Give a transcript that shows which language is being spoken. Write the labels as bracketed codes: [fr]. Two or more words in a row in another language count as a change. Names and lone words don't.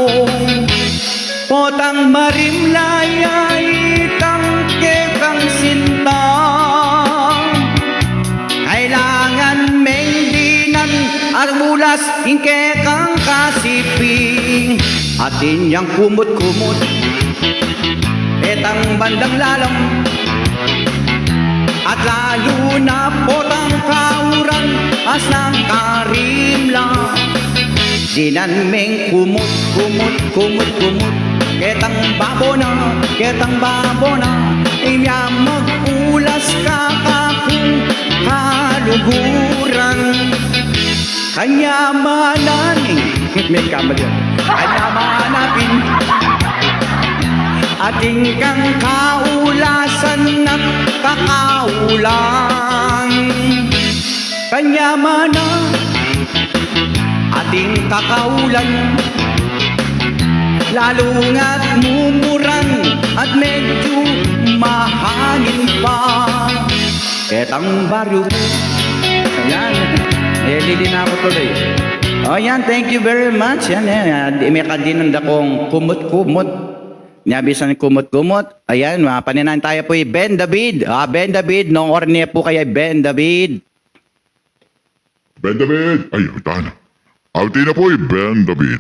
[pam] Potang marimlaya, itang kekang sinta, kailangan mengdinan, armulas, kekang kasiping, atin yang kumot-kumot, etang bandang lalang, at lalo na potang kauran, as ng karimla. Dinan meng kumot, kumot, kumot, kumot, ketang babona, imya mag-ulas ka kakung kaluguran. Kanya mananing, may kamali yun, kanya manapin, ating kang kaulasan at kakaulan. Kanya mana ating kakaulan, lalo nga't mumuran at medyo mahangin pa. Ketang baryo, ayan, lilina ako tuloy. O yan, [en] thank you very much. [pam] Yan, may kadinan akong kumot-kumot. Niyabisan ng kumot-kumot. Ayan, paninan tayo po Ben David. Ben David, nung orne po kaya Ben David. Ben David! Ay, tana. Alti na po Ben David.